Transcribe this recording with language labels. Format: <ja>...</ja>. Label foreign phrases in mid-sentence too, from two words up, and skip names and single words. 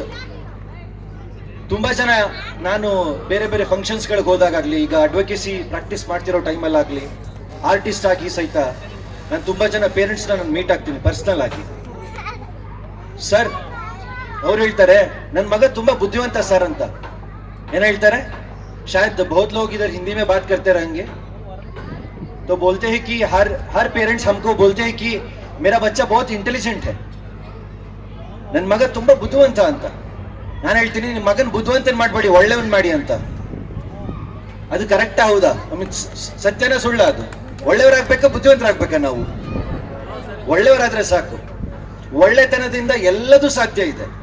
<kn>ತುಂಬಾ ಜನ, ನಾನು ಬೇರೆ ಬೇರೆ ಫಂಕ್ಷನ್ಸ್ಗಳಿಗೆ ಹೋದಾಗಲಿ, ಈಗ</kn> <en>advocacy practice</en> <kn>ಮಾಡ್ತಿರೋ ಟೈಮಲ್ಲಾಗಲಿ, ಆರ್ಟಿಸ್ಟ್ ಆಗಿ ಸಹಿತ ನಾನು ತುಂಬಾ ಜನ ಪೇರೆಂಟ್ಸ್ನ ನಾನು ಮೀಟ್ ಆಗ್ತೀನಿ ಪರ್ಸನಲ್ ಆಗಿ. ಸರ್, ಅವ್ರು ಹೇಳ್ತಾರೆ ನನ್ನ ಮಗ ತುಂಬಾ ಬುದ್ಧಿವಂತ ಸರ್ ಅಂತ. ಏನ್ ಹೇಳ್ತಾರೆ?</kn> <hi>शायद बहुत लोग इधर हिंदी में बात करते रहेंगे, तो बोलते हैं कि हर पेरेंट्स हमको बोलते हैं कि मेरा बच्चा बहुत इंटेलिजेंट है,</hi> <kn>ನನ್ನ ಮಗ ತುಂಬಾ ಬುದ್ಧಿವಂತ ಅಂತ. ನಾನು ಹೇಳ್ತೀನಿ ನಿಮ್ಮ ಮಗನ್ ಬುದ್ಧಿವಂತನ್ ಮಾಡ್ಬೇಡಿ, ಒಳ್ಳೆವನ್ ಮಾಡಿ ಅಂತ. ಅದು ಕರೆಕ್ಟಾ ಹೌದಾ? ಸತ್ಯನ ಸುಳ್ಳ? ಅದು ಒಳ್ಳೆಯವರಾಗ್ಬೇಕಾ ಬುದ್ಧಿವಂತರಾಗ್ಬೇಕಾ? ನಾವು ಒಳ್ಳೆಯವರಾದ್ರೆ ಸಾಕು. ಒಳ್ಳೆತನದಿಂದ ಎಲ್ಲದೂ ಸಾಧ್ಯ ಇದೆ.</kn>